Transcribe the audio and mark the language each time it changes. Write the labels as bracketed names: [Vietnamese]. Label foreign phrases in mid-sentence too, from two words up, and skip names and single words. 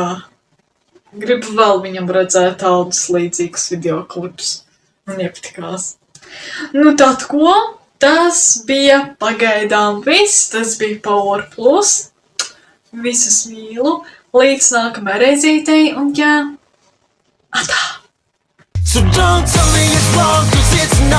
[Latvian] Gribu vēl viņam redzēt tādus līdzīgus videoklips. Man iepatikās. Nu tad ko? Tas bija pagaidām viss. Tas bija Power Plus. Visus mīlu. Līdz nākamajai reizītei un jā. Atā! [English] So don't tell me it's wrong, cause it's